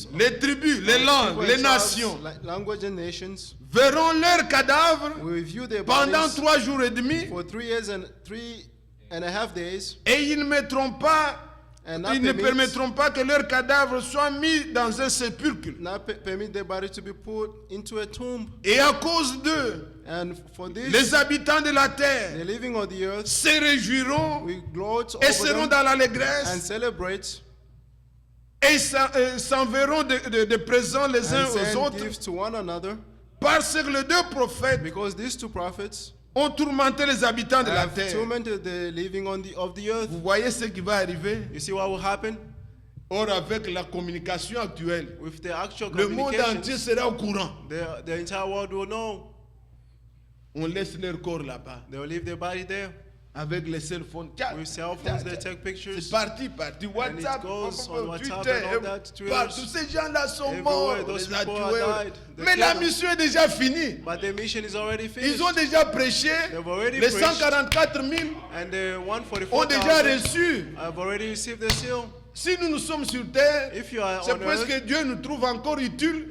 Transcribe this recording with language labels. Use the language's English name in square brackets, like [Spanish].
[French] les tribus, les langues, les nations, [English] language and nations, [French] verront leurs cadavres [English] will review their [French] pendant [English] bodies [French] 3 jours et demi [English] for 3.5 days, [French] et ils ne mettront pas, [English] and not [French] ils ne [English] permit, [French] permettront pas que leurs cadavres soient mis dans un sépulcre. [English] not permit their body to be put into a tomb. [French] Et à cause d'eux, [English] And for this, [French] les habitants de la [English] the [French] terre [English] living of the earth [French] se réjouiront [English] will gloat [French] et [English] over [French] seront [English] them [French] dans [English] and [French] l'allégresse [English] celebrate [French] et s'enverront de présents les uns [English] and [French] aux [English] send [French] autres [English] gifts to one another, [French] parce que les deux prophètes [English] because these two prophets [French] ont tourmenté les habitants de la [English] have [French] terre. [English] tormented the living of the earth. [French] Vous voyez ce qui va arriver? [English] You see what will happen? [French] Or, avec la communication actuelle, [English] With the actual [French] le monde entier [English] communication, [French] sera au courant. [English] the entire world will know. [French] On laisse leur corps là-bas. [English] They will leave their body there. [French] Avec les [English] cell phones. [French] Tiens, [English] With cell [French] tiens, [English] phones, they [French] tiens. [English] take pictures. [French] C'est parti. WhatsApp, [English] goes on WhatsApp [French] Twitter, [English] and all that, Twitter. [French] partout. Ces gens-là sont [English] Everywhere, [French] morts. On [English] those [French] les a [English] people have [French] tués. [English] died. They [French] Mais la [English] killed them. [French] mission est déjà finie. [English] But their mission is already finished. [French] Ils ont déjà prêché. [English] They've already [French] Les [English] preached. [French] 144 000 [English] And the [French] ont déjà [English] 144,000 [French] reçu. [English] have already received the seal. [French] Si nous sommes sur terre, [English] If you are [French] c'est [English] on [French] parce [English] earth, [French] que Dieu nous trouve encore utiles